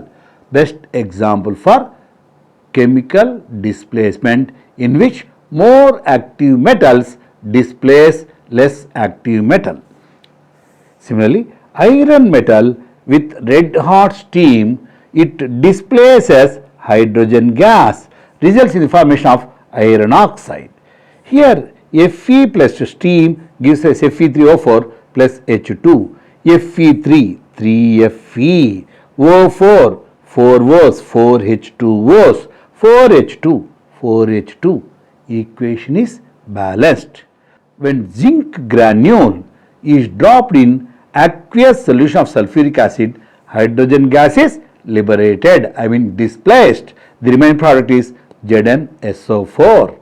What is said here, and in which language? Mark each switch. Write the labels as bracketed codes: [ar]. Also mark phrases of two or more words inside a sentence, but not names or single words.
[en] Best example for chemical displacement in which more active metals displace less active metal. Similarly, iron metal with red hot steam, it displaces hydrogen gas, results in the formation of iron oxide. Here Fe plus steam gives us Fe3O4 plus H2, Fe3, 3Fe, O4, 4Os, 4H2Os, 4H2, 4H2. Equation is balanced. When zinc granule is dropped in aqueous solution of sulfuric acid, hydrogen gas is liberated, displaced. The remaining product is ZnSO4.